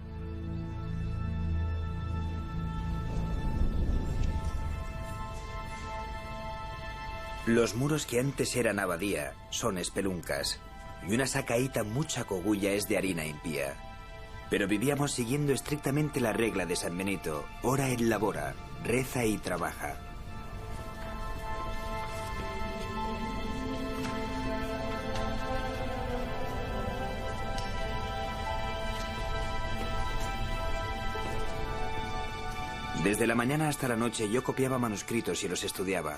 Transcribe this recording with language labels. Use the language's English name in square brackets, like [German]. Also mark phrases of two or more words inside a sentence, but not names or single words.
[Spanish] Los muros que antes eran abadía son espeluncas, y una sacaíta mucha cogulla es de harina impía. Pero vivíamos siguiendo estrictamente la regla de San Benito: [Latin] ora et labora, [Spanish] reza y trabaja. Desde la mañana hasta la noche yo copiaba manuscritos y los estudiaba.